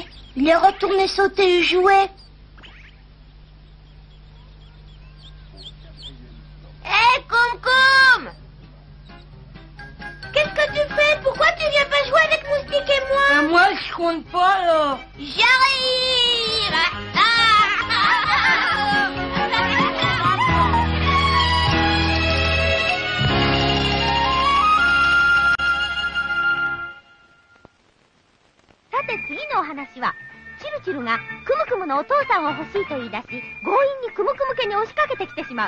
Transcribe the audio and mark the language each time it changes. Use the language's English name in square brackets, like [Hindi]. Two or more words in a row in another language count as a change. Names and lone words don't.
[French] Il est retourné sauter et jouer. Hé, Koum Koum! Qu'est-ce que tu fais? Pourquoi tu viens pas jouer avec Moustique et moi? Moi, je compte pas, là. J'arrive! [Japanese] さて次のお話は、チルチルがクムクムのお父さんを欲しいと言い出し、強引にクムクム家に押しかけてきてしまう。